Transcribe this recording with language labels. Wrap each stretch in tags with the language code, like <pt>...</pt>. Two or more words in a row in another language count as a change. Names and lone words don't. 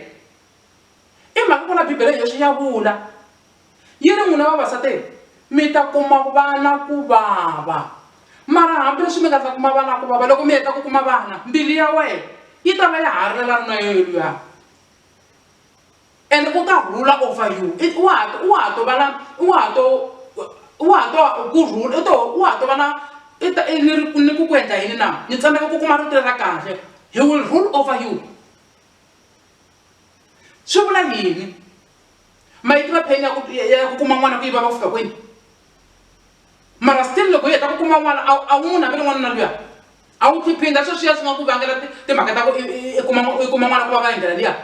<ts>I mhaka ku na Bibele yoxe ya vula. Yi ri n'wina vavasati mi ta kuma vana ku vava. Mara hambileswi mi nga ta kuma vana ku vava loko mi heta ku kuma vana mbilu ya wena yi ta va ya ha ri la na yena luya. And u ta rhula</ts> <en>over you.</en> <ts>Wa ha to va na ni ku endla yini na ni tsandzeka ku kuma rito ra kahle.</ts> <en>He will rule over you.</en> <ts>Swi vula yini? Ma yi tiva pain ya ku kuma n'wana ku yi vava ku fika kwini. Mara still loko yi heta ku kuma n'wana a wu n'wi naveli n'wanuna luya. A wu tiphinda sweswiya swi nga ku vangela timhaka ta ku i kuma n'wana ku vava hi ndlela liya.</ts>